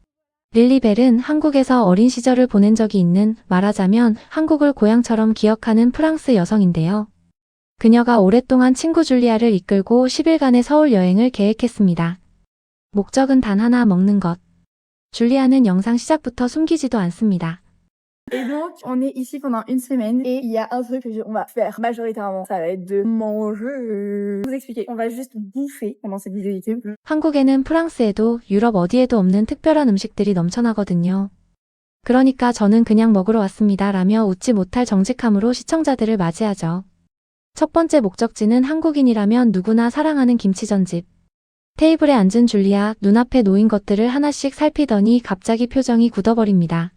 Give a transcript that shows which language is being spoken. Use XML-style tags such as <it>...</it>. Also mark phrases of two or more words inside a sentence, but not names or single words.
<ko>릴리벨은 한국에서 어린 시절을 보낸 적이 있는, 말하자면 한국을 고향처럼 기억하는 프랑스 여성인데요. 그녀가 오랫동안 친구 줄리아를 이끌고 10일간의 서울 여행을 계획했습니다. 목적은 단 하나, 먹는 것. 줄리아는 영상 시작부터 숨기지도 않습니다.</ko> <fr>Et donc, on est ici pendant une semaine et il y a un truc on va faire majoritairement, ça va être de manger. Je vais vous expliquer, on va juste bouffer pendant cette vidéo YouTube.</fr> <ko>한국에는 프랑스에도 유럽 어디에도 없는 특별한 음식들이 넘쳐나거든요. 그러니까 저는 그냥 먹으러 왔습니다 라며 웃지 못할 정직함으로 시청자들을 맞이하죠. 첫 번째 목적지는 한국인이라면 누구나 사랑하는 김치전집. 테이블에 앉은 줄리아, 눈앞에 놓인 것들을 하나씩 살피더니 갑자기 표정이 굳어버립니다.</ko>